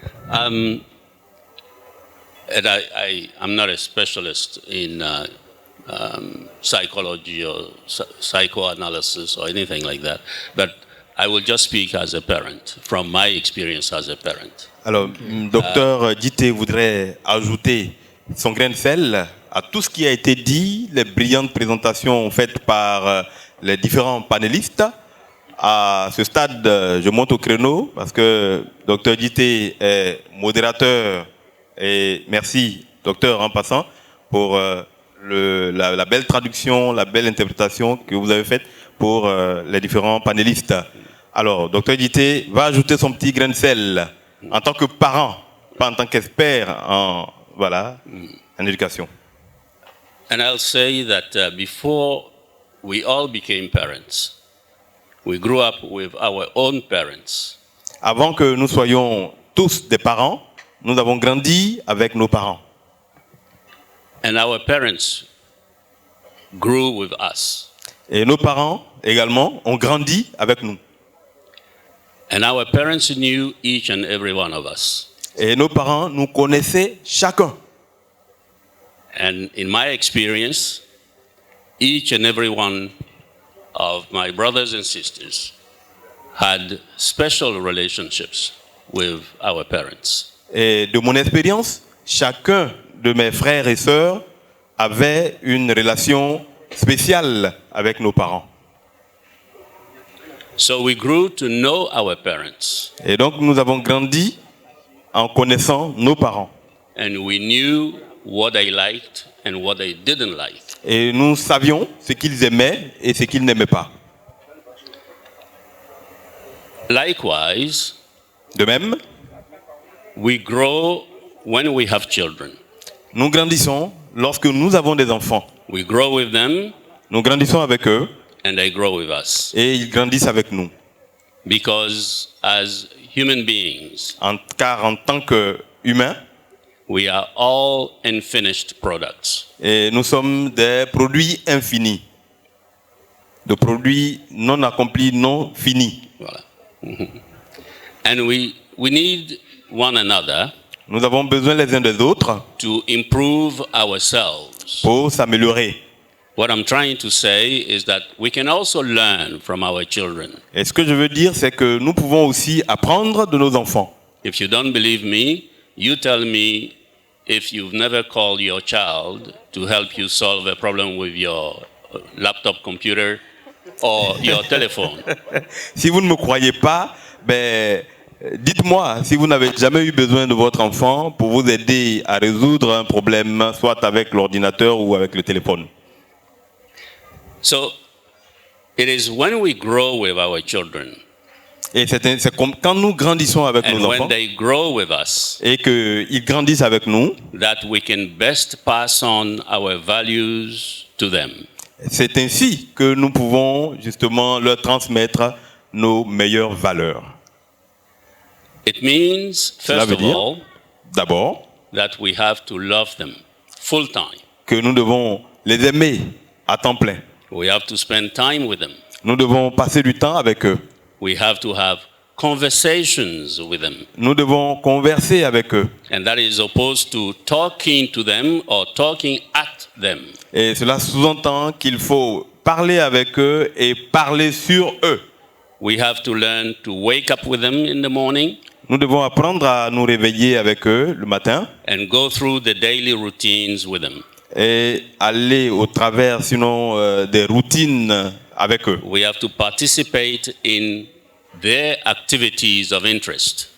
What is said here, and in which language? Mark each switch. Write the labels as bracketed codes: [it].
[en] And I'm not a specialist in psychology or psychoanalysis or anything like that, but I will just speak as a parent, from my experience as a parent. [fr] Alors, docteur Dité voudrait ajouter son grain de sel à tout ce qui a été dit, les brillantes présentations faites par les différents panélistes. À ce stade, je monte au créneau parce que docteur Dité est modérateur. Et merci, docteur, en passant, pour la belle traduction, la belle interprétation que vous avez faite pour les différents panélistes. Alors, docteur Dité va ajouter son petit grain de sel en tant que parent, pas en tant qu'expert en éducation. [en] And I'll say that before we all became parents, we grew up with our own parents. [fr] Avant que nous soyons tous des parents, nous avons grandi avec nos parents. [en] And our parents grew with us. [fr] Et nos parents également ont grandi avec nous. [en] And our parents knew each and every one of us. [fr] Et nos parents nous connaissaient chacun. [en] And in my experience, each and every one of my brothers and sisters had special relationships with our parents. [fr] Et de mon expérience, chacun de mes frères et sœurs avait une relation spéciale avec nos parents. [en] So we grew to know our parents. [fr] Et donc nous avons grandi en connaissant nos parents. [en] And we knew what they liked and what they didn't like. [fr] Et nous savions ce qu'ils aimaient et ce qu'ils n'aimaient pas. [en] Likewise, [fr] de même, [en] we grow when we have children. [fr] Nous grandissons lorsque nous avons des enfants. [en] We grow with them. [fr] Nous grandissons avec eux. [en] And they grow with us. [fr] Et ils grandissent avec nous. [en] Because as human beings, [fr] car en tant qu'humains, [en] we are all unfinished products. [fr] Et nous sommes des produits infinis, de produits non accomplis, non finis. Voilà. [en] And we need one another. [fr] Nous avons besoin les uns des autres [en] to improve ourselves. [fr] Pour s'améliorer. [en] What I'm trying to say is that we can also learn from our children. [fr] Et ce que je veux dire, c'est que nous pouvons aussi apprendre de nos enfants. [en] If you don't believe me, you tell me if you've never called your child to help you solve a problem with your laptop computer or your telephone. [fr] Si vous ne me croyez pas, dites-moi si vous n'avez jamais eu besoin de votre enfant pour vous aider à résoudre un problème, soit avec l'ordinateur ou avec le téléphone. [en] So, it is when we grow with our children. [fr] Et c'est comme quand nous grandissons avec nos enfants. [en] When they grow with us. [fr] Et qu'ils grandissent avec nous. [en] That we can best pass on our values to them. [fr] C'est ainsi que nous pouvons justement leur transmettre nos meilleures valeurs. [en] It means, first of all, [fr] d'abord, [en] that we have to love them full time. [fr] Que nous devons les aimer à temps plein. [en] We have to spend time with them. [fr] Nous devons passer du temps avec eux. [en] We have to have conversations with them. [fr] Nous devons converser avec eux. [en] And that is opposed to talking to them or talking at them. [fr] Et cela sous-entend qu'il faut parler avec eux et parler sur eux. [en] We have to learn to wake up with them in the morning. [fr] Nous devons apprendre à nous réveiller avec eux le matin. [en] And go through the daily routines with them. [fr] Et aller au travers, sinon, des routines avec eux. [en] We have to participate in their activities of interest.